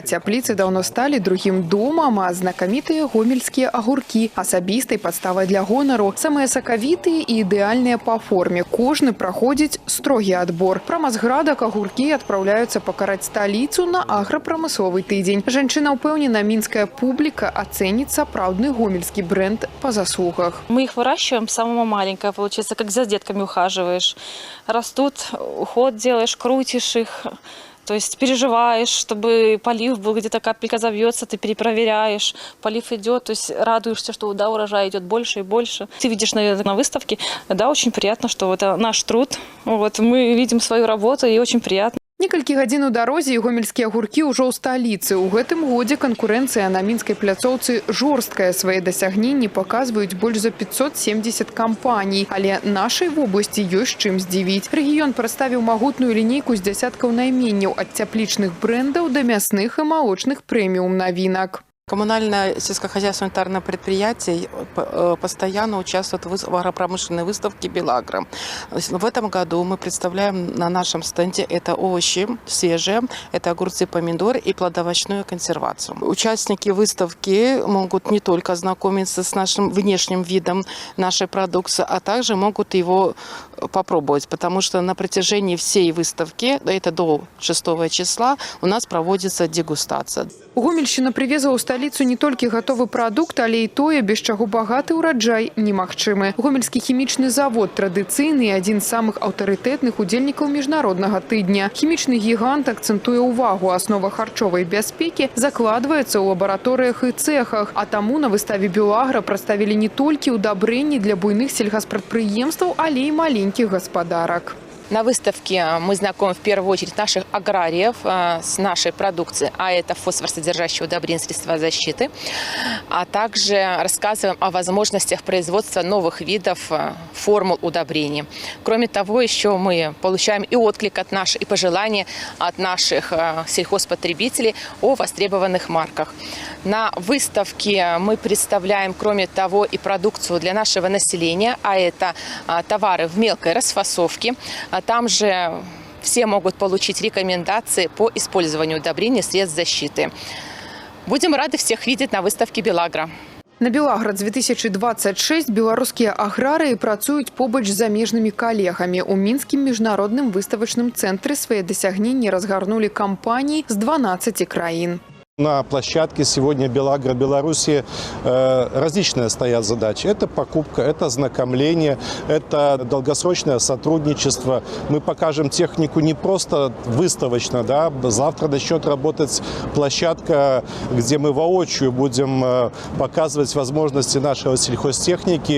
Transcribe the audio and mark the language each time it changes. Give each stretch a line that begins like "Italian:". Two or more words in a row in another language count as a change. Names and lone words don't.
Belarusian: Цяпліцы даўно сталі другім домам, а знакамітыя гомельскія агуркі асабістай падставай для гонару. Самыя сакавітыя і ідэальныя па форме. Кожны праходзіць строгі адбор. Прама з градак агуркі адпраўляюцца пакараць сталіцу на аграпрамысловы тыдзень. Жанчына ўпэўнена, мінская публіка ацэніць сапраўдны гомельскі бренд па заслугах.
Russian: Мы их выращиваем с самого маленького, получается, как за детками ухаживаешь. Растут, уход делаешь, крутишь их. То есть переживаешь, чтобы полив был, где-то капелька завьется, ты перепроверяешь, полив идет, то есть радуешься, что да, урожай идет больше и больше. Ты видишь на выставке, да, очень приятно, что это наш труд. Вот, мы видим свою работу, и очень приятно.
Belarusian: Некалькі гадзін у дарозе і гомельскія агуркі ўжо ў сталіцы. У гэтым годзе канкурэнцыя на мінскай пляцоўцы жорсткая. Свае дасягненні паказваюць больш за 570 кампаній. Але нашай вобласці ёсць чым здзівіць. Рэгіён прадставіў магутную лінейку з дзясяткаў найменняў ад цяплічных брэндаў да мясных і
Russian: молочных премиум новинок. Коммунальное сельскохозяйственно-унитарное предприятие постоянно участвует в агропромышленной выставке «Белагро». В этом году мы представляем на нашем стенде это овощи свежие, это огурцы, помидоры и плодовочную консервацию. Участники выставки могут не только знакомиться с нашим внешним видом нашей продукции, а также могут его попробовать, потому что на протяжении всей выставки, это до 6 числа, у нас проводится дегустация.
Belarusian: Гомельшчына прывезла ў сталіцу не толькі гатовы прадукт, але і тое, без чаго багаты ўраджай немагчымы. Гомельскі хімічны завод традыцыйны і адзін з самых аўтарытэтных удзельнікаў міжнароднага тыдня. Хімічны гігант акцэнтуе ўвагу, аснова харчовай бяспекі закладваецца ў лабараторыях і цэхах. А таму на выставе «Белагро» прадставілі не толькі ўдабрэнні для буйных сельгаспрадпрыемстваў, але і маленькіх гаспадарак.
Russian: На выставке мы знакомим в первую очередь наших аграриев с нашей продукцией, а это фосфорсодержащие удобрения, средства защиты, а также рассказываем о возможностях производства новых видов формул удобрений. Кроме того, еще мы получаем и отклик от наших, и пожелания от наших сельхозпотребителей о востребованных марках. На выставке мы представляем, кроме того, и продукцию для нашего населения, а это товары в мелкой расфасовке. Там же все могут получить рекомендации по использованию удобрений и средств защиты. Будем рады всех видеть на выставке «Белагро».
Belarusian: На «Белагро-2026» беларускія аграрыі працуюць побач з замежнымі калегамі. У мінскім міжнародным выставачным цэнтры свае дасягненні разгарнулі кампаніі з 12 краін.
Russian: На площадке сегодня «Белагро» Беларуси различные стоят задачи. Это покупка, это ознакомление, это долгосрочное сотрудничество. Мы покажем технику не просто выставочно, да? Завтра начнет работать площадка, где мы воочию будем показывать возможности нашего сельхозтехники.